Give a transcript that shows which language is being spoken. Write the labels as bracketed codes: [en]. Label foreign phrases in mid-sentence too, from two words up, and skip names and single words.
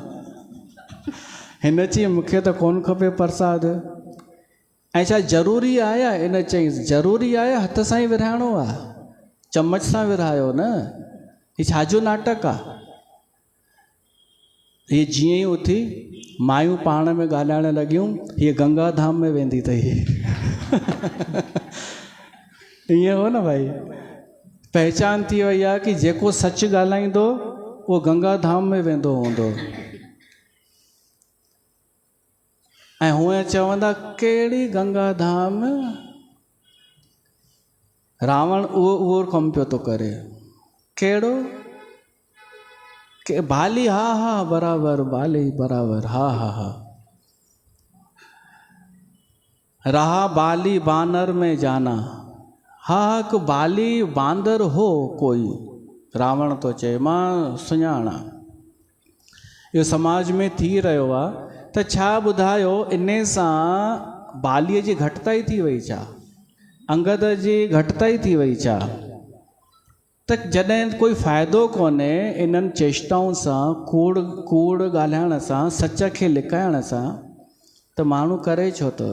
[sd] हिन चई मूंखे त कोन खपे प्रसाद। ऐं छा ज़रूरी आहे? इन चईंसि ज़रूरी आहे, हथ सां ई विरहाइणो आहे, चमच सां विरहायो न, हीअ छाजो नाटक आहे? हीअ जीअं ई उथी मायूं पाण में ॻाल्हाइण लॻियूं, हीअ गंगा धाम में वेंदी अथई। ईअं हो न भाई, पहचान थी वई आहे कि जेको सच ॻाल्हाईंदो उहो गंगा धाम में वेंदो हूंदो। ऐं हूअं चवंदा कहिड़ी गंगा धाम? रावण उहो कमु पियो थो करे। कहिड़ो? के बाली? हा हा बराबरि, बाली बराबरि, हा हा हा। [hi] रहा बाली बानर में जाना। [sd] हा हिकु बाली बांदर हो कोई, रावण तो चए, मां सुञाणा। इहो समाज में थी रहियो आहे त छा ॿुधायो, इन सां बालीअ जी घटिताई थी वई छा? अंगद जी घटिताई थी वई छा? त जॾहिं कोई फ़ाइदो कोन्हे इन्हनि चेष्टाउनि सां, कूड़ ॻाल्हाइण सां, सच खे लिकाइण सां, त माण्हू करे छो थो?